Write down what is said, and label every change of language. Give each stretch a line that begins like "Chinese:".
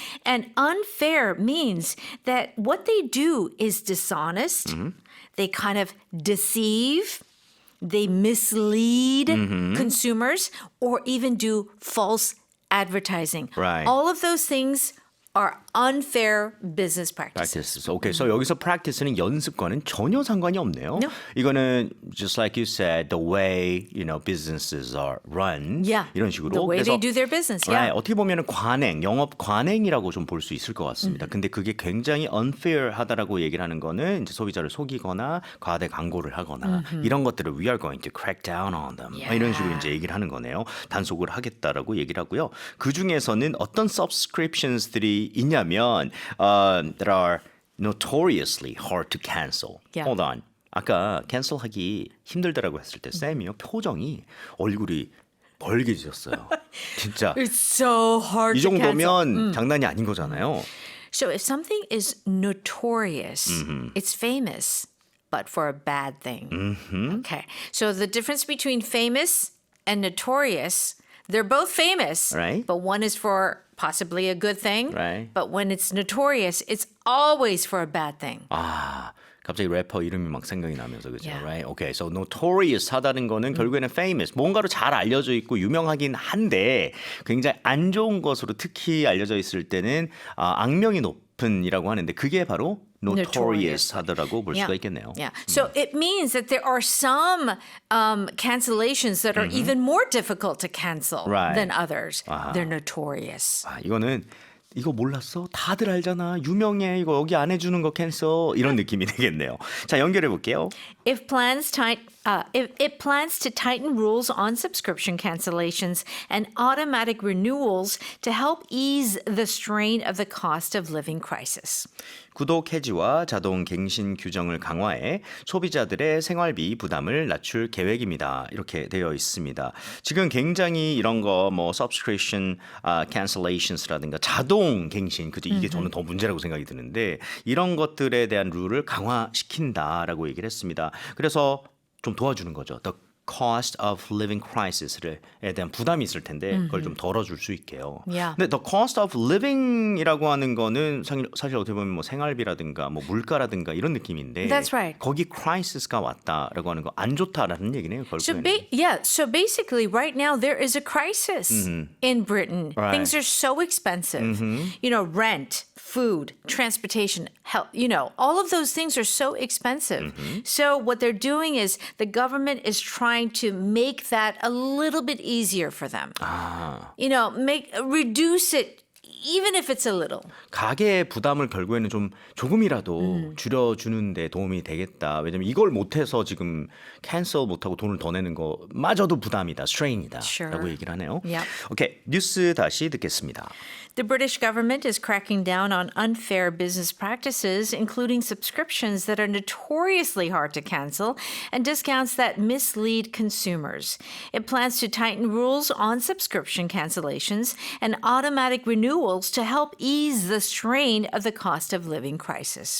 English: And unfair means that what they do is dishonest. They kind of deceive. They mislead consumers or even do false advertising. Right. All of those things are unfair business practices. practice. 오케이.
Korean: So 여기서 practice는 연습과는 전혀 상관이 없네요.
English: No.
Korean: 이거는
English: just like you said, the way businesses are run. Yeah.
Korean: 이런 식으로.
English: The way
Korean: 그래서
English: they do their business. right, Yeah.
Korean: 어떻게 보면은 관행, 영업 관행이라고 좀 볼 수 있을 것 같습니다. 근데 그게 굉장히 unfair하다라고 얘기를 하는 거는 이제 소비자를 속이거나 과대 광고를 하거나 이런 것들을
English: we are going to crack down on them.
Korean: 이런 식으로 이제 얘기를 하는 거네요. 단속을 하겠다라고 얘기를 하고요. 그 중에서는 어떤 subscriptions들이 있냐면
English: that are notoriously hard to cancel. Yeah. Hold on.
Korean: 아까 캔슬하기 힘들다라고 했을 때 쌤이요 표정이 얼굴이 벌개지셨어요. 진짜
English: It's so hard
Korean: 이
English: to cancel.
Korean: 정도면 장난이 아닌 거잖아요.
English: So if something is notorious, it's famous, but for a bad thing. Okay. So the difference between famous and notorious, they're both famous, Right. but one is for possibly a good thing. Right. But when it's notorious, it's always for a bad thing.
Korean: 아, 갑자기 래퍼 이름이 막 생각이 나면서 그죠?
English: Yeah. Right? Okay.
Korean: So notorious 하다는 거는 결국에는 famous, 뭔가로 잘 알려져 있고 유명하긴 한데 굉장히 안 좋은 것으로 특히 알려져 있을 때는 악명이 높은이라고 하는데 그게 바로 notorious 하다라고 볼 수가 있겠네요.
English: Yeah. So it means that there are some cancellations that are even more difficult to cancel Right. than others. They're notorious.
Korean: 아, 이거는 이거 몰랐어? 다들 알잖아. 유명해. 이거 여기 안 해주는 거 캔슬. 이런 느낌이 되겠네요. 자, 연결해 볼게요.
English: If plans It plans to tighten rules on subscription cancellations and automatic renewals to help ease the strain of the cost of living crisis.
Korean: 구독 해지와 자동 갱신 규정을 강화해 소비자들의 생활비 부담을 낮출 계획입니다. 이렇게 되어 있습니다. 지금 굉장히 이런 거 뭐 subscription cancellations라든가 자동 갱신 그죠? 이게 저는 더 문제라고 생각이 드는데 이런 것들에 대한 룰을 강화시킨다라고 얘기를 했습니다. 그래서 좀 도와주는 거죠.
English: The cost of living crisis
Korean: 에 대한 부담이 있을 텐데 그걸 좀 덜어줄 수 있게요.
English: Yeah.
Korean: 근데 the cost of living이라고 하는 거는 사실 어떻게 보면 뭐 생활비라든가 뭐 물가라든가 이런 느낌인데
English: That's right.
Korean: 거기 crisis가 왔다라고 하는 거 안 좋다라는 얘기네요. 결국에는.
English: So basically, right now there is a crisis in Britain. Right. Things are so expensive. You know, rent, food, transportation, health, you know, all of those things are so expensive. So what they're doing is the government is trying to make that a little bit easier for them. You know, reduce it even if it's a little.
Korean: 가계의 부담을 결국에는 좀 조금이라도 줄여주는 데 도움이 되겠다. 왜냐면 이걸 못해서 지금 캔슬 못하고 돈을 더 내는 거마저도 부담이다. strain이다.
English: Sure.
Korean: 라고 얘기를 하네요.
English: Yep.
Korean: 오케이, 뉴스 다시 듣겠습니다.
English: The British government is cracking down on unfair business practices, including subscriptions that are notoriously hard to cancel and discounts that mislead consumers. It plans to tighten rules on subscription cancellations and automatic renewals to help ease the strain of the cost of living crisis.